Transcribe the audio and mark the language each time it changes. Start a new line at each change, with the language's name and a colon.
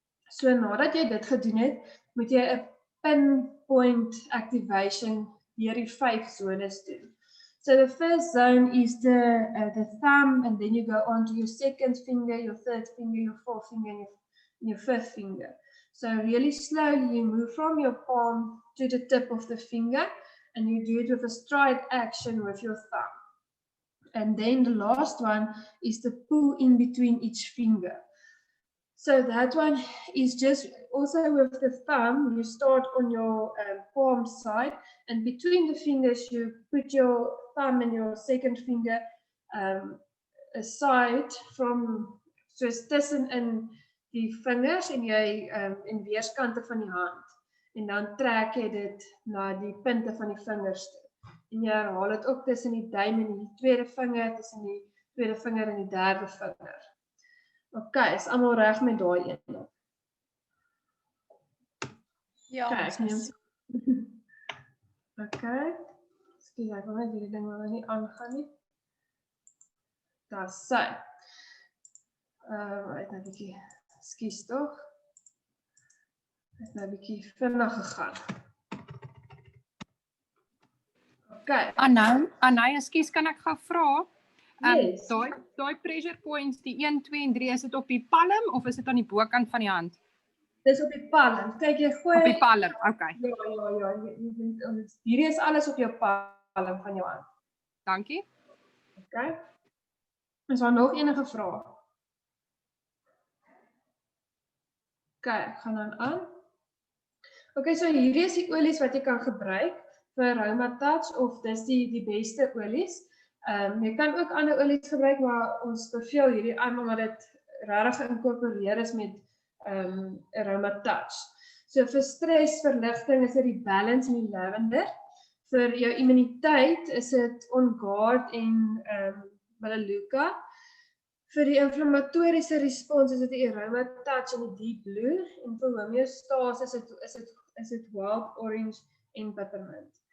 Afrikaans: So nadat jy dit gedoen het, moet jy 'n pinpoint activation deur die 5 zones doen.
English: So the first zone is the thumb, and then you go on to your second finger, your third finger, your fourth finger, and your fifth finger. So really slowly you move from your palm to the tip of the finger, and you do it with a stride action with your thumb. And then the last one is the pull in between each finger. So that one is just also with the thumb, you start on your palm side, and between the fingers you put your thumb and your second finger aside from, so it's
Afrikaans: tussenin die vingers en jy in weerskante van die hand. En dan trek jy dit na die punte van die vingers toe. En jy herhaal dit ook tussen die duim en die tweede vinger, tussen die tweede vinger en die derde vinger. Ok, is allemaal reg met daai een. Ja, Kijk, ok, excuse, ek wil net hierdie ding wat nie aangaan nie. Daar is sy. Het nou bietjie, excuse toch? Het nou bietjie vinnig gegaan. Ok. Anai, ekskuus, kan ek gou vra?
English: Yes.
Afrikaans: Daai pressure points, die 1, 2 en 3, is dit op die palm of is dit aan die bokant van die hand? Dis op die palm. Kyk, jy gooi... Op die palm, okay. Ja. Hierdie is alles op jou palm van jou hand. Dankie. Ok. Is daar nog enige vrae? Ok, ek gaan dan aan. Ok, so hierdie is die olies wat jy kan gebruik vir Aroma Touch, of dis die beste olies. Jy kan ook ander olies gebruik, maar ons beveel hierdie aan omdat dit regtig geïnkorporeer is met Aroma Touch. So vir stresverligting is dit die balance en die lavender. Vir jou immuniteit is dit On Guard en Melaleuca. Vir die inflammatoriese respons is dit die Aroma Touch en die Deep Blue, en vir homeostase is dit Wild Orange en Peppermint.